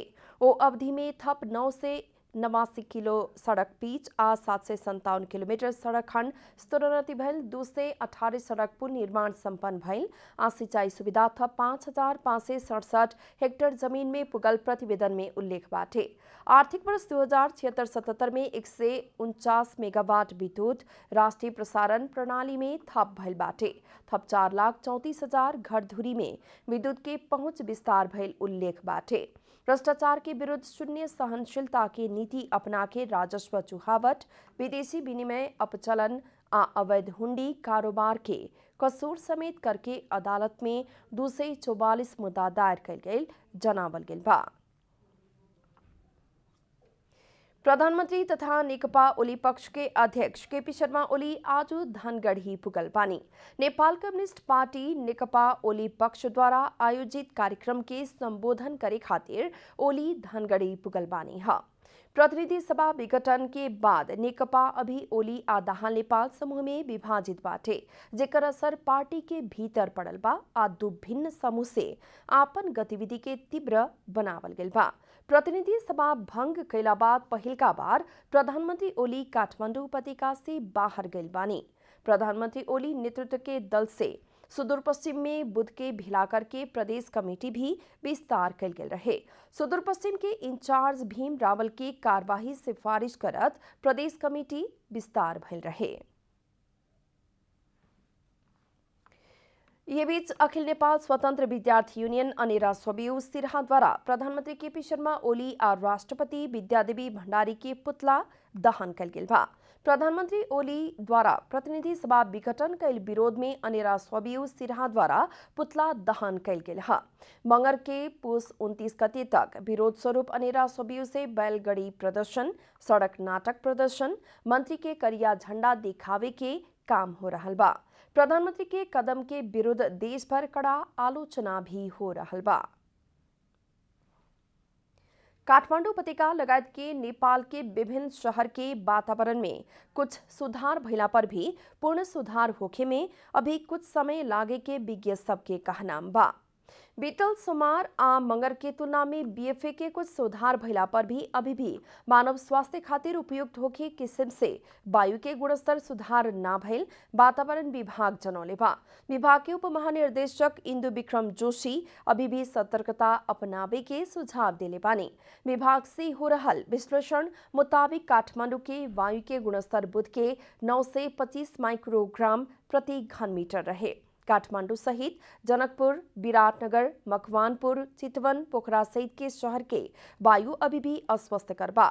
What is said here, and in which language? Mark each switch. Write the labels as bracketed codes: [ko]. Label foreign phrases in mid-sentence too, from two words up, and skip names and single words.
[bho] ओ अवधि में थप 989 किलो सड़क पिच आ 757 किलोमीटर सड़क खंड स्तरोन्नति भइल। 218 सड़क पुल निर्माण संपन्न भइल। आ सिंचाई सुविधा थप 5567 हेक्टेयर जमीन में पुगल प्रतिवेदन में उल्लेख बाटे। आर्थिक वर्ष 2076-77 में 149 मेगावाट विद्युत राष्ट्रीय प्रसारण प्रणाली में थप भइल बाटे। थप 4,34,000 घर धुरी में विद्युत के पहुंच विस्तार भइल उल्लेख बाटे। भ्रष्टाचार के विरुद्ध शून्य सहनशीलता की नीति अपना के राजस्व चुहावट, विदेशी विनिमय अपचलन आ अवैध हुंडी कारोबार के कसूर समेत करके अदालत में 244 मुद्दा दायर कल गई जनावल गेल बा। प्रधानमंत्री तथा नेकपा ओली पक्ष के अध्यक्ष केपी शर्मा ओली आज धनगढ़ी पुगल बानी। नेपाल कम्युनिस्ट पार्टी नेकपा ओली पक्ष द्वारा आयोजित कार्यक्रम के संबोधन करे खातिर ओली धनगढ़ी पुगल बानी है। प्रतिनिधि सभा विघटन के बाद नेकपा अभी ओली आ दाहाल नेपाल समूह में विभाजित बाटे, जेकर असर पार्टी के भीतर पड़ल बा। आ दू भिन्न समूह से आपन गतिविधि के तीव्र बनावल गेल बा। प्रतिनिधि सभा भंग कैला बाद पहिलका बार प्रधानमंत्री ओली काठमांडू उपत्यका से बाहर गइल बानी। प्रधानमंत्री ओली नेतृत्व के दल से सुदूर पश्चिम में बुध के भिला करके प्रदेश कमेटी भी विस्तार कल गेल रहे। सुदूर पश्चिम के इंचार्ज भीम रावल की कार्यवाही सिफारिश करत प्रदेश कमेटी विस्तार भइल रहे। ये बीच अखिल नेपाल स्वतंत्र विद्यार्थी यूनियन अनेरा स्वबियु सिरहा द्वारा प्रधानमंत्री केपी शर्मा ओली और राष्ट्रपति विद्यादेवी भण्डारी के पुतला दहन कल गेल बा। प्रधानमंत्री ओली द्वारा प्रतिनिधि सभा विघटन कैल विरोध में अनेरा स्वबियु सिरहा द्वारा पुतला दहन कैल गेल है। मंगर के पुस 29 गते तक विरोध स्वरूप अनेरा स्वबियु से बैलगाड़ी प्रदर्शन, सड़क नाटक प्रदर्शन, मंत्री के करिया झंडा दिखावे के काम हो रहा बा। प्रधानमंत्री के कदम के विरुद्ध देश भर कड़ा आलोचना भी हो रहा बा। काठमांडू उपत्यका लगायत के नेपाल के विभिन्न शहर के वातावरण में कुछ सुधार भइला पर भी पूर्ण सुधार होखे में अभी कुछ समय लागे के विज्ञ सबके कहना बा। बीतल सोमवार आ मंगर के तुलना में बीएफए के कुछ सुधार भइला पर भी अभी भी मानव स्वास्थ्य खातिर उपयुक्त होके किस्म से वायु के गुणस्तर सुधार ना भइल वातावरण विभाग जनौले बा। विभाग के उप महानिर्देशक इंदु विक्रम जोशी अभी भी सतर्कता अपनावे के सुझाव दिले बानी। विभाग से हो रहल विश्लेषण मुताबिक काठमांडू के वायु के गुणस्तर बुध के 9 से 25 माइक्रोग्राम प्रति घन मीटर रहे। काठमांडू सहित जनकपुर, विराटनगर, मकवानपुर, चितवन, पोखरा सहित के शहर के वायु अभी भी अस्वस्थकर बा।